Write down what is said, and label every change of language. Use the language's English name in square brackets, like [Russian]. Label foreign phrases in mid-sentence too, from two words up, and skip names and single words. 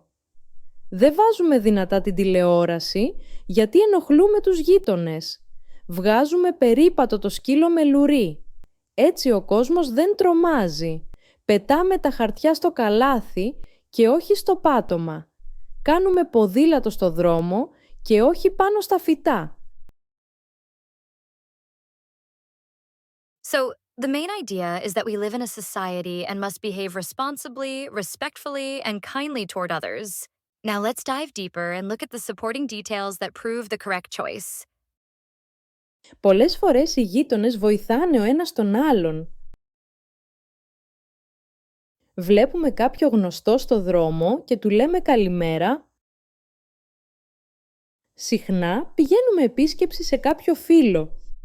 [Greek] Δεν βάζουμε δυνατά την τηλεόραση γιατί ενοχλούμε τους γείτονες. Βγάζουμε περίπατο το σκύλο με λουρί. Έτσι ο κόσμος δεν τρομάζει. Πετάμε τα χαρτιά στο καλάθι και όχι στο πάτωμα. Κάνουμε ποδήλατο στο δρόμο και όχι πάνω στα φυτά. [English] So, the main idea is that we live in a society and must behave responsibly, respectfully, and kindly toward others. Now let's dive deeper and look at the supporting details that prove the correct choice. [Greek] Πολλές φορές οι γείτονες βοηθάνε ο ένας τον άλλον. Βλέπουμε κάποιο γνωστό στο δρόμο και του λέμε καλημέρα. Συχνά πηγαίνουμε επίσκεψη σε κάποιο φίλο.